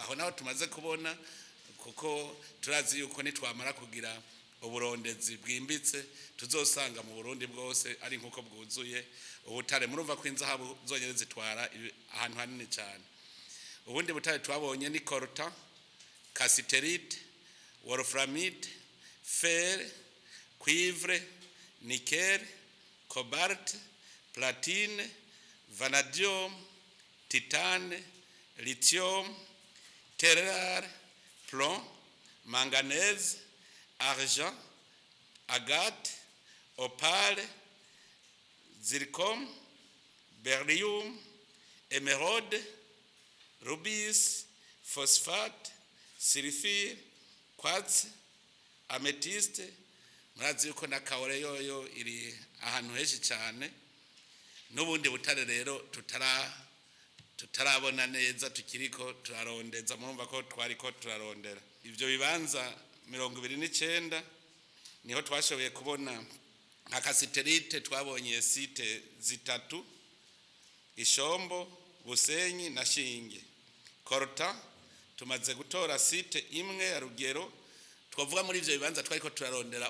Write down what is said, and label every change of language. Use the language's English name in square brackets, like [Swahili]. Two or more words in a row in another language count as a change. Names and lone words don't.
[Rundi] Aho naho tumaze kubona, kuko turazi yuko nitwamara kugira uburondezi bwimbitse tuzosanga mu Burundi bwose ari nkuko bwuzuye ubutare. Murumva ko inzahabu zonyene zitwara ahantu hanini cyane. Ubundi butare twabonye ni [French] coltan, cassiterite, wolframite, fer, cuivre, nickel, cobalt, platine, vanadium, titane, lithium, terre, plomb, manganèse, argent, agate, opale, zircon, beryllium, émeraude, rubis, phosphate, sulfure, quartz, [Rundi] amethyste murazi yuko na kaore yoyo iri ahantu henshi cyane n'ubundi butare rero tutarabona neza tukiriko turarondeza murumva ko twariko turarondera ivyo bibanza 29 niho twashoboye kubona nka kasiterite twabonye site zitatu Ishombo Busenyi na Shinge Korota tumaze gutora site imwe ya Rugero twavuga muri ivyo bibanza twariko turarondera